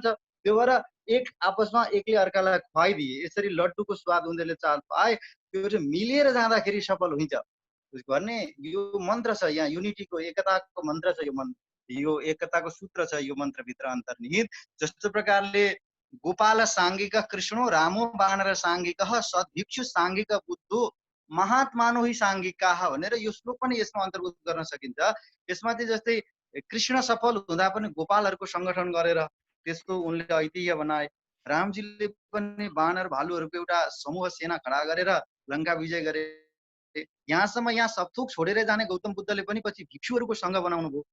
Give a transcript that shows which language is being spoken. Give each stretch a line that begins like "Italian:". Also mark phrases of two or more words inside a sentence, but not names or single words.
Nepali: त्यो भएर एक आपसमा एकले अर्कालाई खुवाइदिए, यसरी लड्डुको स्वाद उनीहरूले चाल पाए, त्यो चाहिँ मिलेर जाँदाखेरि सफल हुन्छ भन्ने यो मन्त्र छ। यहाँ युनिटीको एकताको मन्त्र छ, यो एकताको सूत्र छ यो मन्त्रभित्र अन्तर्निहित। जस्तो प्रकारले
Sanskrit: गोपाल साङ्गिक कृष्णो रामो बानर साङ्गिक सद्भिक्षु साङ्गिक बुद्धो महात्मानो हि साङ्गिका
Nepali: भनेर यो श्लोक पनि यसमा अन्तर्गत गर्न सकिन्छ। यसमा चाहिँ जस्तै कृष्ण सफल हुँदा पनि गोपालहरूको सङ्गठन गरेर त्यस्तो उनले ऐतिह्य बनाए। रामजीले पनि बानर भालुहरूको एउटा समूह सेना खडा गरेर लङ्का विजय गरे। यहाँसम्म यहाँ सबथोक छोडेर जाने गौतम बुद्धले पनि पछि भिक्षुहरूको सङ्घ बनाउनु भयो।